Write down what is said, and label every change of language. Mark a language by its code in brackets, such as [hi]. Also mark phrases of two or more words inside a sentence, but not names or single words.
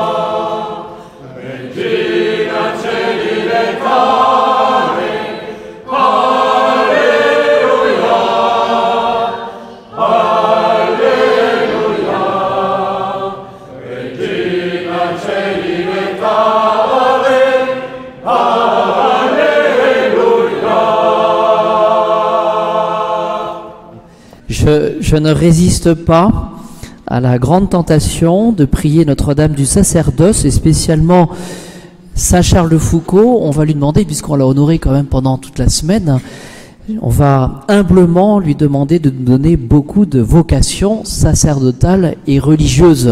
[la] Regina Caeli et Ave, Alleluia, Alleluia. Regina Caeli et Ave, Alleluia. [fr] Je ne résiste pas à la grande tentation de prier Notre-Dame du sacerdoce et spécialement Saint Charles de Foucauld. On va lui demander, puisqu'on l'a honoré quand même pendant toute la semaine, on va humblement lui demander de nous donner beaucoup de vocations sacerdotales et religieuses.